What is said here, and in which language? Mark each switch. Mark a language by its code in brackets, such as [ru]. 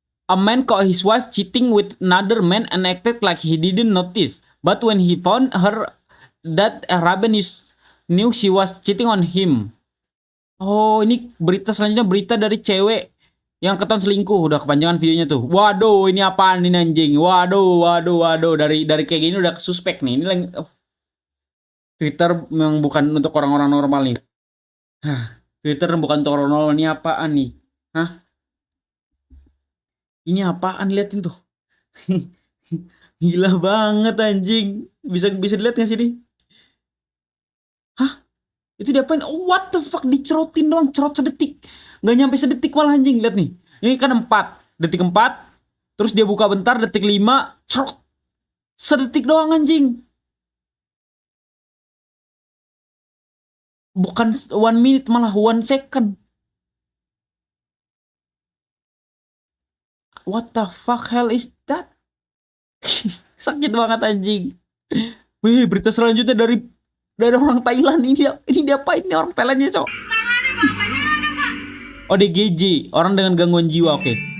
[en] A man caught his wife cheating with another man and acted like he didn't notice. But when he found her, that Raben knew she was cheating on him. [id] Oh, ini berita selanjutnya, berita dari cewek yang ketahuan selingkuh. Udah kepanjangan videonya tuh. Waduh, ini apaan ini anjing? Waduh. Dari kayak gini udah suspek nih. Ini lagi Twitter memang bukan untuk orang-orang normal nih. Twitter bukan untuk orang normal. Ini apaan nih? Ini apaan? Liatin tuh. Gila banget anjing. Bisa dilihat nggak sih ini? Itu diapain? Oh, [en] what the fuck, [id] dicerotin doang, cerot sedetik. Gak nyampe sedetik malah anjing, lihat nih. Ini kan 4, detik 4. Terus dia buka bentar, detik 5, cerot. Sedetik doang anjing. Bukan 1 minute, malah 1 second. [en] What the fuck hell is that? [id] Sakit banget anjing. Wih, berita selanjutnya dari orang Thailand. Ini diapain nih orang Thailandnya, cok? Oh, DGJ, orang dengan gangguan jiwa. Oke.